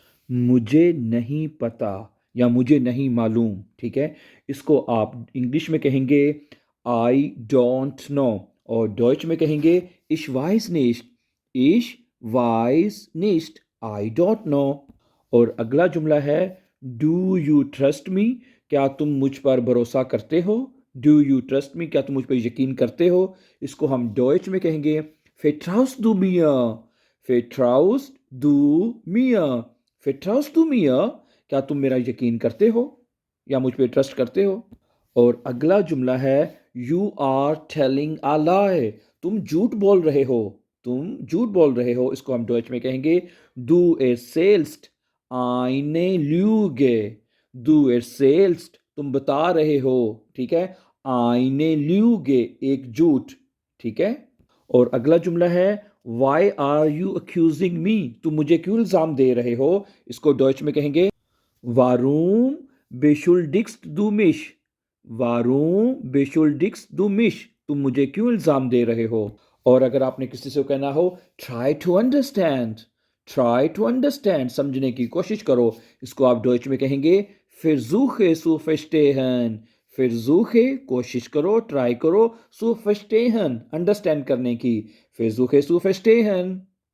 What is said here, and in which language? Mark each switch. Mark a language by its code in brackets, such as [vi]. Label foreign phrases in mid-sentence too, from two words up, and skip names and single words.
[ur] مجھے نہیں پتا یا مجھے نہیں معلوم، ٹھیک ہے؟ اس کو آپ انگلش میں کہیں گے [en] I don't know, [ur] اور ڈوچ میں کہیں گے [de] ich weiß nicht، ich weiß nicht، [en] I don't know. [ur] اور اگلا جملہ ہے [en] do you trust me, [ur] کیا تم مجھ پر بھروسہ کرتے ہو؟ [en] do you trust me, [ur] کیا تم مجھ پر یقین کرتے ہو؟ اس کو ہم ڈوئچ میں کہیں گے [de] vertraust du mir، vertraust du mir، vertraust du mir، [ur] کیا تم میرا یقین کرتے ہو یا مجھ پہ ٹرسٹ کرتے ہو؟ اور اگلا جملہ ہے [en] you are telling a lie, [ur] تم جھوٹ بول رہے ہو، تم جھوٹ بول رہے ہو۔ اس کو ہم ڈوئچ میں کہیں گے [de] du erzählst eine Lüge, du erzählst [ur] تم بتا رہے ہو، ٹھیک ہے، [de] eine Lüge [ur] ایک جھوٹ، ٹھیک ہے۔ اور اگلا جملہ ہے [en] why are you accusing me، [ur] تم مجھے کیوں الزام دے رہے ہو؟ اس کو ڈوئچ میں کہیں گے [de] warum beschuldigst du mich، warum beschuldigst du mich، [ur] تم مجھے کیوں الزام دے رہے ہو؟ اور اگر آپ نے کسی سے کہنا ہو [en] try to understand، try to understand [ur] سمجھنے کی کوشش کرو، اس کو آپ ڈوئچ میں کہیں گے [de] versuche zu verstehen، [ur] versuche کوشش کرو، ٹرائی کرو، [de] zu verstehen [ur] انڈرسٹینڈ کرنے کی، [de] versuche zu verstehen۔